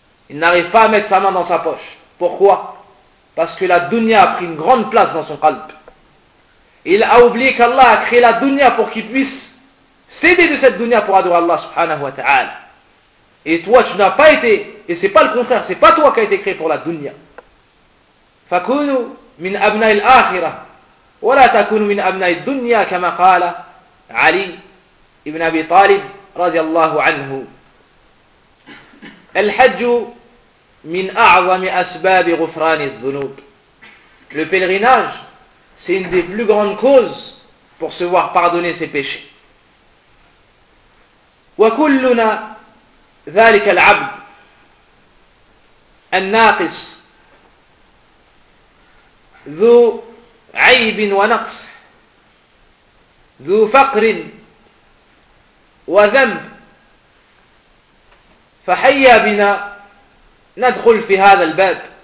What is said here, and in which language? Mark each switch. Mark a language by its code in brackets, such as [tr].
[fr] Il n'arrive pas à mettre sa main dans sa poche. Pourquoi? Parce que la dunya a pris une grande place dans son qalb. Il a oublié qu'Allah a créé la dunya pour qu'il puisse s'aider de cette dunya pour adorer Allah subhanahu wa ta'ala. Et toi, tu n'as pas été, et c'est pas le contraire, c'est pas toi qui as été créé pour la dunya. [ar] Fakunu min abna il akhira. ولا تكون من أبناء الدنيا كما قال علي ابن أبي طالب رضي الله عنه. الحج من أعظم أسباب غفران الذنوب. [fr] Le pèlerinage, c'est une des plus grandes causes pour se voir pardonner ses péchés. [ar] وكلنا ذلك العبد الناقص ذو عيب ونقص ذو فقر وذنب فحيا بنا ندخل في هذا الباب